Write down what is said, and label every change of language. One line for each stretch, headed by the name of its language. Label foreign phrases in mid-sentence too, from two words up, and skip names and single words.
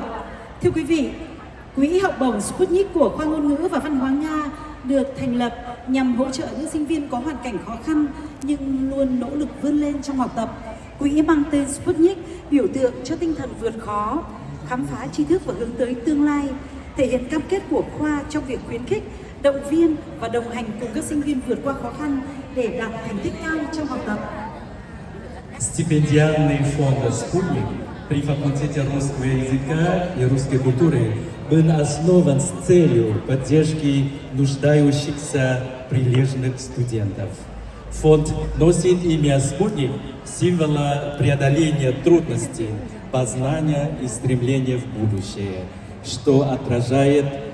Vietnamese: Thưa quý vị, Quỹ học bổng Sputnik của Khoa Ngôn ngữ và Văn hóa Nga được thành lập nhằm hỗ trợ những sinh viên có hoàn cảnh khó khăn nhưng luôn nỗ lực vươn lên trong học tập. Quỹ mang tên Sputnik biểu tượng cho tinh thần vượt khó, khám phá tri thức và hướng tới tương lai, thể hiện cam kết của khoa trong việc khuyến khích, động viên và đồng hành cùng các sinh viên vượt qua khó khăn để đạt thành tích cao trong học tập.
Russian: Стипендиальный фонд «Спутник» при факультете русского языка и русской культуры был основан с целью поддержки нуждающихся прилежных студентов. Фонд носит имя «Спутник» символа преодоления трудностей, познания и стремления в будущее, что отражает